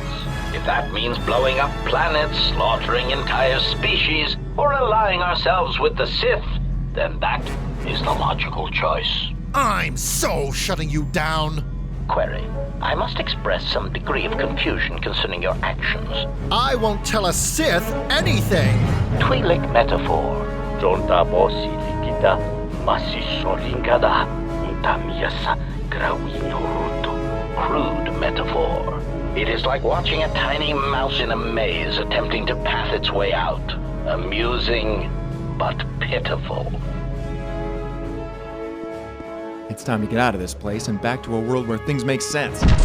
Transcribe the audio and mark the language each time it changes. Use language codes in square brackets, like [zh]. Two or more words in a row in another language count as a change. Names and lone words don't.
[en] If that means blowing up planets, slaughtering entire species, or allying ourselves with the Sith, then that is the logical choice. I'm so shutting you down. Query. I must express some degree of confusion concerning your actions. I won't tell a Sith anything. Twi'lek metaphor. Jonta bosi likita, Masisolingada Ntamiasa Grawinoruto. Crude metaphor. It is like watching a tiny mouse in a maze attempting to path its way out. Amusing, but pitiful. It's time to get out of this place and back to a world where things make sense.